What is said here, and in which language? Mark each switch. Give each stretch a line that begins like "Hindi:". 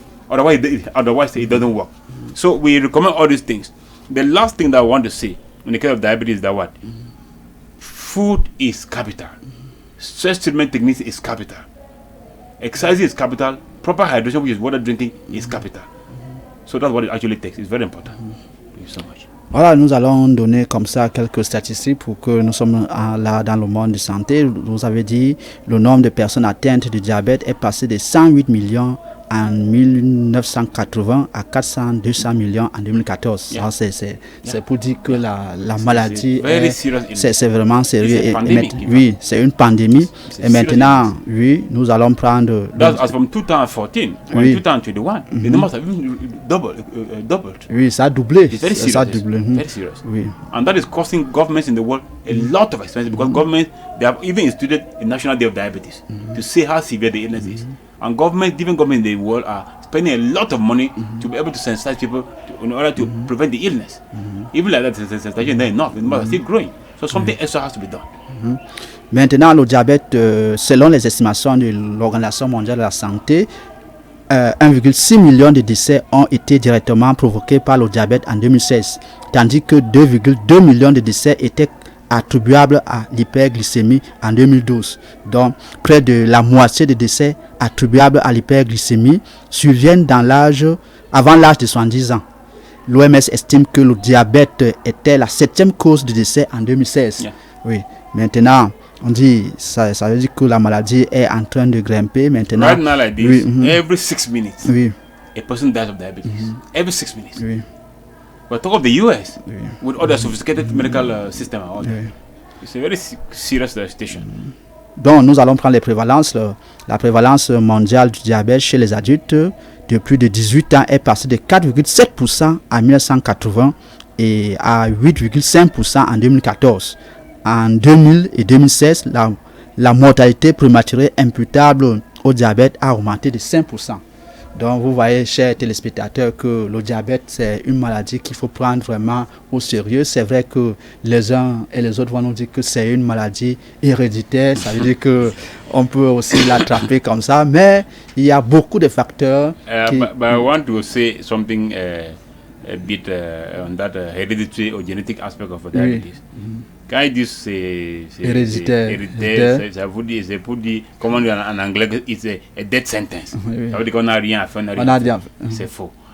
English: Otherwise it doesn't work. So we recommend all these things. The last thing that I want to say in the case of diabetes is that what? Food is capital. Stress treatment techniques is capital. Exercise is capital. Proper hydration, which is water drinking, is capital. So that's what it actually takes. It's very important. Thank you so much.
French: Voilà, nous allons donner comme ça quelques statistiques pour que nous sommes là dans le monde de santé. Vous avez dit le nombre de personnes atteintes de diabète est passé de 108 millions en 1980 à 400-200 millions en 2014.
English: Yeah.
French: C'est pour dire que la maladie c'est vraiment sérieux. Oui, c'est une pandémie. Et maintenant, oui, nous allons prendre...
English: That's as from 2014,
French: oui.
English: 2021, the numbers have doubled.
French: Oui, ça a doublé.
English: It's very serious.
French: Ça a doublé.
English: Very serious.
French: Oui.
English: And that is costing governments in the world a lot of expenses because governments, they have even instituted a National Day of Diabetes to say how severe the illness is. And different governments in the world are spending a lot of money to be able to sensitize people in order to prevent the illness. Even like that, the sensitization is not enough. The numbers are still growing. So something extra has to be done.
French: Maintenant, le diabète, selon les estimations de l'Organisation mondiale de la santé, 1,6 million de décès ont été directement provoqués par le diabète en 2016, tandis que 2,2 millions de décès étaient attribuables à l'hyperglycémie en 2012. Donc, près de la moitié des décès attribuables à l'hyperglycémie surviennent avant l'âge de 70 ans. L'OMS estime que le diabète était la 7e cause de décès en 2016. Yeah. Oui. Maintenant, on dit, ça veut dire que la maladie est en train de grimper. Maintenant,
English: right now, like this, every 6 minutes, a person dies of diabetes. Every 6 minutes.
French: Oui.
English: But talk of the US, with all the sophisticated medical system, it's a very serious situation.
French: Donc, nous allons prendre les prévalences. La prévalence mondiale du diabète chez les adultes de plus de 18 ans est passée de 4,7% en 1980 et à 8,5% en 2014. En 2000 et 2016, la mortalité prématurée imputable au diabète a augmenté de 5%. Donc, vous voyez, chers téléspectateurs, que le diabète, c'est une maladie qu'il faut prendre vraiment au sérieux. C'est vrai que les uns et les autres vont nous dire que c'est une maladie héréditaire. Ça veut dire qu'on peut aussi l'attraper comme ça. Mais il y a beaucoup de facteurs.
English: But I want to say something a bit on that hereditary or genetic aspect of diabetes.
French: Quand ils disent c'est héréditaire, ça veut dire, c'est pour dire, comment on dit en anglais,
English: it's a death sentence.
French: Ça veut dire qu'on n'a rien à faire, c'est faux.